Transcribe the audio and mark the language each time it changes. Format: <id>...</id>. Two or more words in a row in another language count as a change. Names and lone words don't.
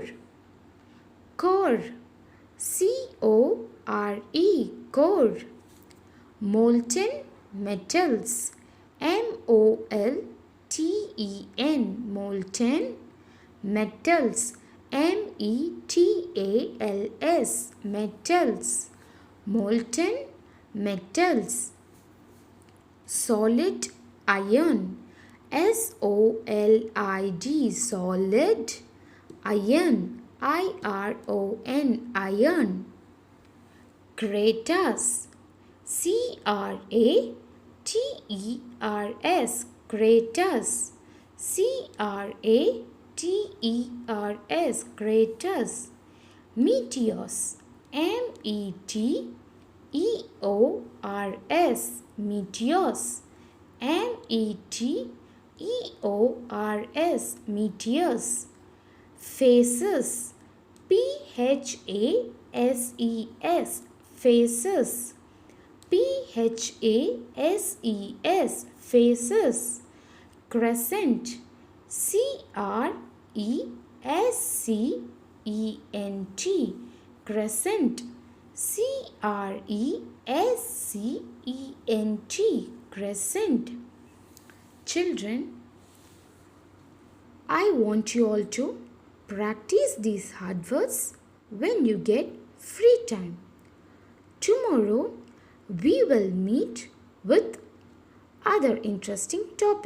<en>Core. C-O-R-E. Core. Molten metals. M-O-L-T-E-N. Molten metals. M-E-T-A-L-S. Metals. Molten metals. Solid iron. S-O-L-I-D. Solid iron. I-R-O-N. Iron. Craters. C-R-A-T-E-R-S. Craters. C-R-A-T-E-R-S. Craters. Meteors. M-E-T-E-O-R-S. Meteors. M-E-T-E-O-R-S. Meteors. Phases. P-H-A-S-E-S. Phases. P-H-A-S-E-S. Phases. Crescent. C-R-E-S-C-E-N-T. Crescent. C-R-E-S-C-E-N-T. Crescent. Children, I want you all to practice these hard words when you get free time. Tomorrow we will meet with other interesting topics.</en>